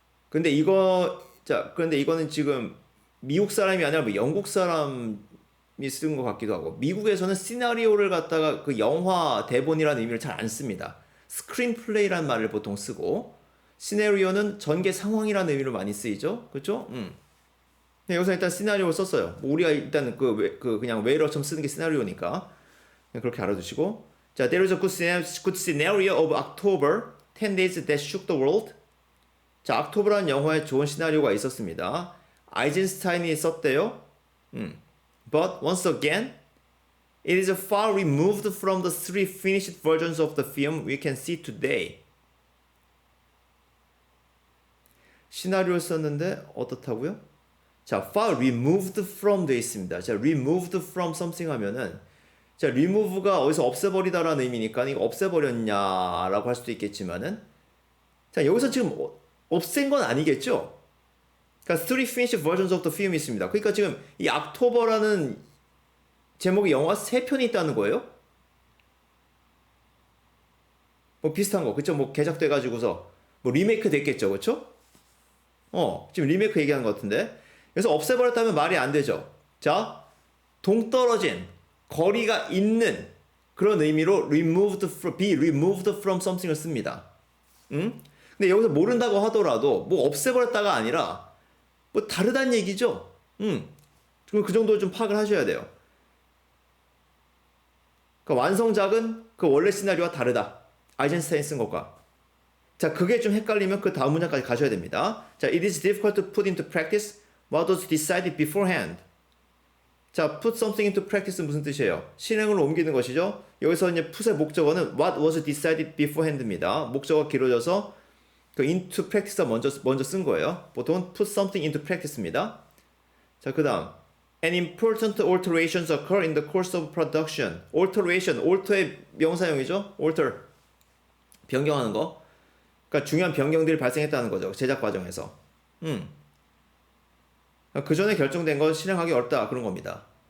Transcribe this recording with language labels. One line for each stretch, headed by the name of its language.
Korean: 근데 그런데 이거는 지금 미국 사람이 아니라 뭐 영국 사람이 쓴 것 같기도 하고, 미국에서는 시나리오를 갖다가 그 영화 대본이라는 의미를 잘 안 씁니다. 스크린플레이라는 말을 보통 쓰고, 시나리오는 전개 상황이라는 의미로 많이 쓰이죠. 그렇죠? 네, 여기서 일단 시나리오를 썼어요. 뭐 우리가 일단 그냥 웨이러처럼 쓰는 게 시나리오니까 그냥 그렇게 알아두시고.
English: 자, there is a good scenario of October, 10 days that shook the world.
Korean: 자, 옥토버라는 영화에 좋은 시나리오가 있었습니다. 아이젠스타인이 썼대요.
English: But once again, it is far removed from the three finished versions of the film we can see today.
Korean: 시나리오를 썼는데 어떻다고요? 자,
English: far removed from
Korean: 되어 있습니다. 자,
English: removed from something
Korean: 하면은 자, remove가 어디서 없애버리다라는 의미니까 이거 없애버렸냐라고 할 수도 있겠지만은 자, 여기서 지금 없앤 건 아니겠죠? 그러니까
English: three finished versions of the film이 있습니다.
Korean: 그러니까 지금 이 옥토버라는 제목의 영화 3편이 있다는 거예요? 뭐 비슷한 거, 그쵸? 뭐 개작돼 가지고서 뭐 리메이크 됐겠죠, 그쵸? 지금 리메이크 얘기하는 것 같은데. 그래서 없애버렸다면 말이 안 되죠. 자, 동떨어진, 거리가 있는 그런 의미로
English: be removed from something
Korean: 을 씁니다. 근데 여기서 모른다고 하더라도 뭐 없애버렸다가 아니라 뭐 다르다는 얘기죠. 그럼 그 정도 좀 파악을 하셔야 돼요. 그러니까 완성작은 그 원래 시나리오와 다르다. 아이젠스타인 쓴 것과. 자, 그게 좀 헷갈리면 그 다음 문장까지 가셔야 됩니다.
English: 자, it is difficult to put into practice what was decided beforehand.
Korean: 자,
English: put something into practice
Korean: 는 무슨 뜻이에요? 실행으로 옮기는 것이죠. 여기서 이제 put의 목적어는
English: what was decided beforehand
Korean: 입니다. 목적어가 길어져서 그
English: into practice
Korean: 가 먼저 쓴 거예요. 보통은
English: put something into practice입니다.
Korean: 자, 그 다음
English: and important alterations occur in the course of production.
Korean: alteration, alter의 명사형이죠. alter, 변경하는 거. 그러니까 중요한 변경들이 발생했다는 거죠. 제작 과정에서. 그 전에 결정된 건 실행하기 어렵다 그런 겁니다.